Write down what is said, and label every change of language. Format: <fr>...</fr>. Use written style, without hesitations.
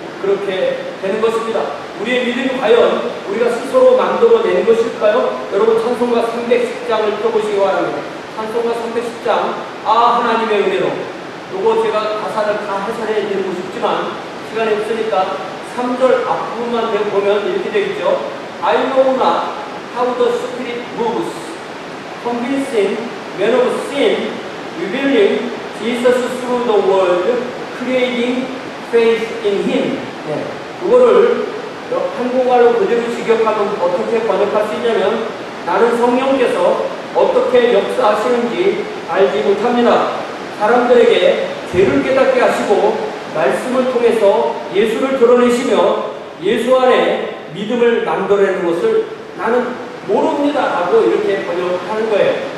<ko>그렇게 되는 것입니다. 우리의 믿음이 과연 우리가 스스로 만들어내는 것일까요? 여러분 찬송가 310장을 펴보시기 바랍니다. 찬송가 310장 하나님의 은혜로 요거 제가 가사를 다 해설해 드리고 싶지만 시간이 없으니까 3절 앞부분만 보면 이렇게 되겠죠.</ko> <en>I know not how the Spirit moves, convincing men of sin, revealing Jesus through the world, creating faith in Him.</en> <ko>네. 그거를 한국말로 그대로 직역하면 어떻게 번역할 수 있냐면 나는 성령께서 어떻게 역사하시는지 알지 못합니다. 사람들에게 죄를 깨닫게 하시고 말씀을 통해서 예수를 드러내시며 예수 안에 믿음을 만들어내는 것을 나는 모릅니다 라고 이렇게 번역하는 거예요.</ko>